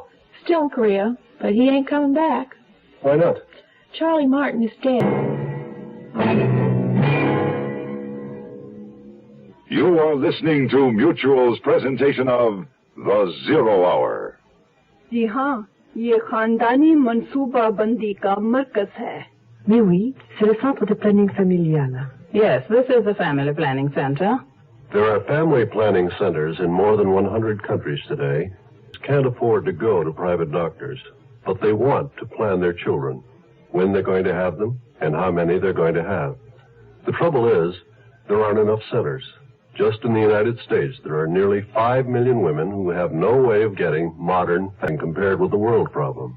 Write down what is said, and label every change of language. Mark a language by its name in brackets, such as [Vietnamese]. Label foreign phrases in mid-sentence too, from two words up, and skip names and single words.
[English] Still in Korea, but he ain't coming back. Why not? Charlie Martin is dead. You are listening to Mutual's presentation of The Zero Hour. [Urdu] جی ہاں، یہ خاندانی منصوبہ بندی کا مرکز ہے. [French] Mais oui, c'est le centre de planning familial. [English] Yes, this is the family planning center. There are family planning centers in more than 100 countries today. Can't afford to go to private doctors, but they want to plan their children, when they're going to have them, and how many they're going to have. The trouble is, there aren't enough centers. Just in the United States, there are nearly 5 million women who have no way of getting modern and compared with the world problem.